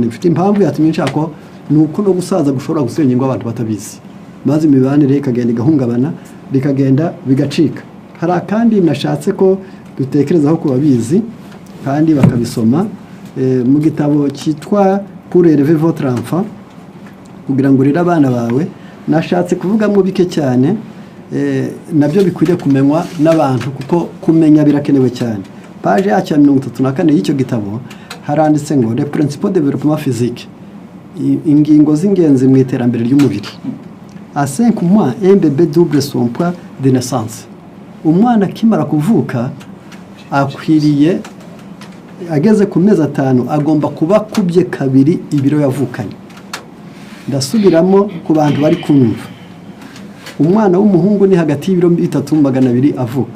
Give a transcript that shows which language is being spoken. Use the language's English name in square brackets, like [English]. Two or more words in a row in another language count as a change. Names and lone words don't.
[Kinyarwanda] Bifite impamvu yatumye nshako nuko no gusaza gushobora gusenya ingo abantu batabizi, maze imibanire ikagenda igahungabana, bikagenda bigacika. Hari kandi nashatse ko dutekerezaho ku babizi kandi bakabisoma mu gitabo cyitwa Pour élever votre enfant, kugira ngo rero abana bawe. Nashatse kuvugamo bike cyane, nabyo bikwiriye kumenywa n'abantu, kuko kumenya birakenewe cyane. Page ya 34 y'icyo gitabo haranditse ngo [French] les principaux de développement physique, [Kinyarwanda] ingingo z'ingenzi mu iterambere ry'umubiri. [French] À 5 mois, un bébé double son poids de naissance. [Kinyarwanda] Umwana akimara kuvuka akwiriye, ageze ku mezi 5 agomba kuba kubye kabiri ibiro yavukanye. Ndasubiramo ku bantu bari kumva. Umwana w'umuhungu ni hagati y'ibiro 3200 avuka.